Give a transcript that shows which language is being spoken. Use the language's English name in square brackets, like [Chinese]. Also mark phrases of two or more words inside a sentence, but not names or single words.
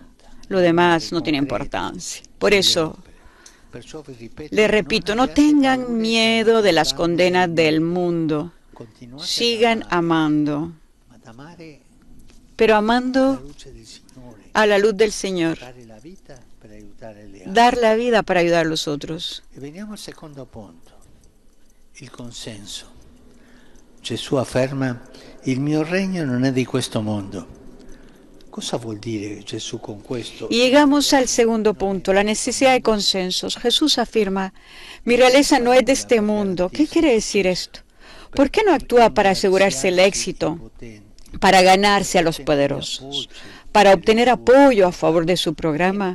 [Spanish] Lo demás no tiene importancia. Por eso, les repito, no tengan miedo de las condenas del mundo. Sigan amando, pero amando a la luz del Señor. Dar la vida para ayudar a los otros. [Italian] Veniamo al secondo punto, il consenso. Gesù afferma: il mio regno non è di questo mondo. Cosa vuol dire Gesù con questo? [Spanish] Y llegamos al segundo punto, la necesidad de consensos. Jesús afirma: mi realeza no es de este mundo. ¿Qué quiere decir esto? ¿Por qué no actúa para asegurarse el éxito, para ganarse a los poderosos, para obtener apoyo a favor de su programa?